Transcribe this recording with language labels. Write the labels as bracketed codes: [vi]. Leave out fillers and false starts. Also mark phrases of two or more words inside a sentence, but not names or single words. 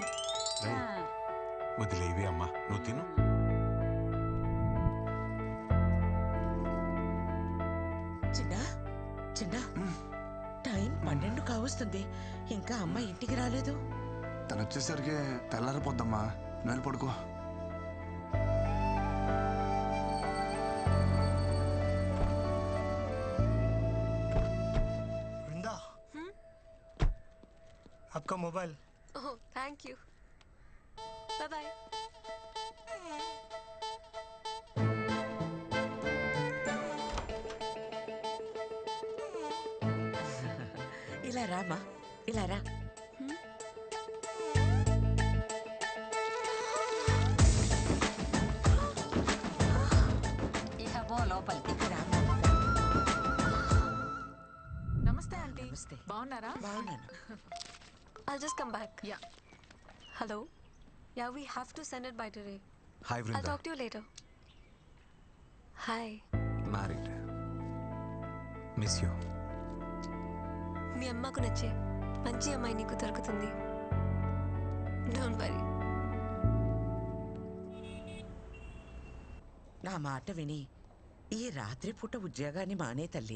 [te] వదిలేవి అమ్మా, నువ్వు తిను. చిన్నా చిన్నా, టైం 12 కావస్తుంది, ఇంకా అమ్మ ఇంటికి రాలేదు. తను వచ్చేసరికి తెల్లారిపోద్దమ్మా, నువ్వు పడుకో. [hi] वृंदा, आपका मोबाइल। [en] oh thank you, bye bye. [te] ఇలా రామా, ఇలా రా. ఇక పో లోపలికి. నమస్తే ఆంటీ. నమస్తే. బాగున్నారా? బాగున్నాను. [en] I'll just come back. Yeah. Hello. Yeah, we have to send it by today. హాయ్ I'll వృందా. talk to you later. Hi. మ్యారీడ్. miss you. [te] మీ అమ్మకు నచ్చే మంచి అమ్మాయి నీకు దొరుకుతుంది. [en] don't worry. [te] నా మాట విని ఈ రాత్రి పూట ఉద్యోగాన్ని మానే తల్లి.